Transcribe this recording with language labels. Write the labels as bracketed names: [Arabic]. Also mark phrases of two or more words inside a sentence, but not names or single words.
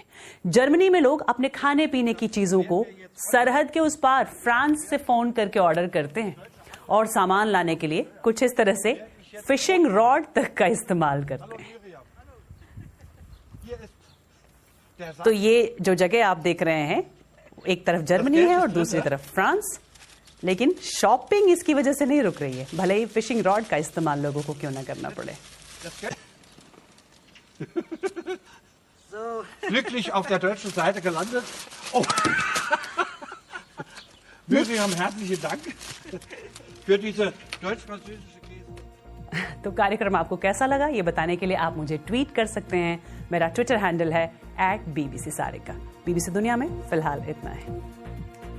[Hindi] जर्मनी में लोग अपने खाने पीने की चीजों को सरहद के उस पार फ्रांस से फोन करके ऑर्डर करते हैं और सामान लाने के लिए कुछ इस तरह से [English] fishing rod [Hindi] तक का इस्तेमाल करते हैं। तो ये जो जगह आप देख रहे हैं, एक तरफ जर्मनी है और दूसरी तरफ फ्रांस, लेकिन शॉपिंग इसकी वजह से नहीं रुक रही है, भले ही [English] fishing rod [Hindi] का इस्तेमाल लोगों को क्यों ना करना पड़े। [German] Glücklich auf der deutschen Seite gelandet. Oh. Wirklich haben herzlichen Dank für diese deutsch-französische Käse. [Hindi] तो कार्यक्रम आपको कैसा लगा ये बताने के लिए आप मुझे ट्वीट कर सकते हैं। मेरा [English] Twitter handle [Hindi] है @BBC सारिका। बीबीसी दुनिया में फिलहाल इतना है।